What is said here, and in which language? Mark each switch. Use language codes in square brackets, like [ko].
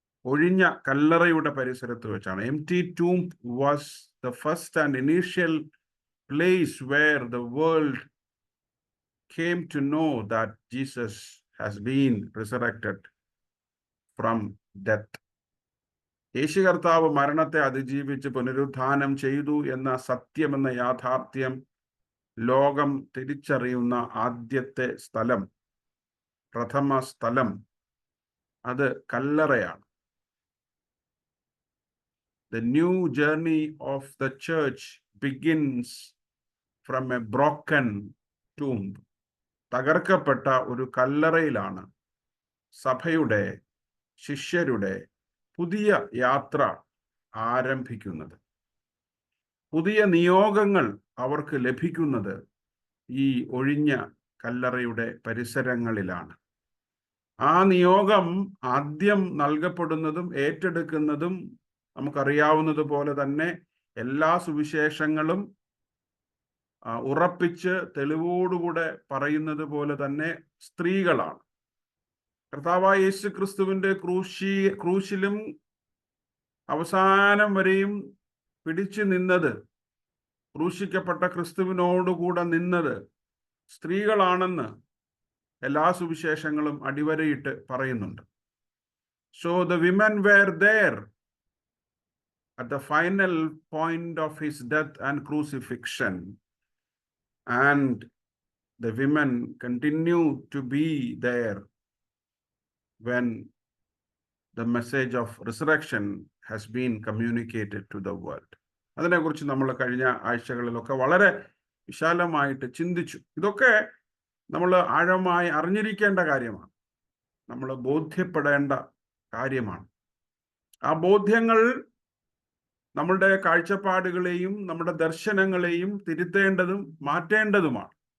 [ml] ഒഴിഞ്ഞ കല്ലറയുടെ പരിസരത്ത് വെച്ചാണ്. [en] Empty tomb was the first and initial place where the world came to know that Jesus has been resurrected from death. [ml] യേശു കർത്താവ് മരണത്തെ അതിജീവിച്ച് പുനരുത്ഥാനം ചെയ്തു എന്ന സത്യമെന്ന യാഥാർത്ഥ്യം ലോകം തിരിച്ചറിയുന്ന ആദ്യത്തെ സ്ഥലം, പ്രഥമ സ്ഥലം, അത് കല്ലറയാണ്. [en] The new journey of the church begins from a broken tomb. [ml] തകർക്കപ്പെട്ട ഒരു കല്ലറയിലാണ് സഭയുടെ, ശിഷ്യരുടെ പുതിയ യാത്ര ആരംഭിക്കുന്നത്. പുതിയ നിയോഗങ്ങൾ അവർക്ക് ലഭിക്കുന്നത് ഈ ഒഴിഞ്ഞ കല്ലറയുടെ പരിസരങ്ങളിലാണ്. ആ നിയോഗം ആദ്യം നൽകപ്പെടുന്നതും ഏറ്റെടുക്കുന്നതും നമുക്കറിയാവുന്നത് പോലെ തന്നെ എല്ലാ സുവിശേഷങ്ങളും ഉറപ്പിച്ച് തെളിവോടുകൂടെ പറയുന്നത് പോലെ തന്നെ സ്ത്രീകളാണ്. കർത്താവായ യേശു ക്രിസ്തുവിന്റെ ക്രൂശിലും അവസാനം വരെയും പിടിച്ചു നിന്നത്, ക്രൂശിക്കപ്പെട്ട ക്രിസ്തുവിനോടുകൂടെ നിന്നത് സ്ത്രീകളാണെന്ന് എല്ലാ സുവിശേഷങ്ങളും അടിവരയിട്ട് പറയുന്നുണ്ട്. [en] So the women were there at the final point of his death and crucifixion, and the women continue to be there when the message of resurrection has been communicated to the world. [ml] അതിനെക്കുറിച്ച് നമ്മൾ കഴിഞ്ഞ ആഴ്ചകളിലൊക്കെ വളരെ വിശാലമായിട്ട് ചിന്തിച്ചു. ഇതൊക്കെ നമ്മൾ ആഴമായി അറിഞ്ഞിരിക്കേണ്ട കാര്യമാണ്, നമ്മൾ ബോധ്യപ്പെടേണ്ട കാര്യമാണ്. ആ ബോധ്യങ്ങൾ നമ്മളുടെ കാഴ്ചപ്പാടുകളെയും നമ്മുടെ ദർശനങ്ങളെയും തിരുത്തേണ്ടതും മാറ്റേണ്ടതുമാണ്.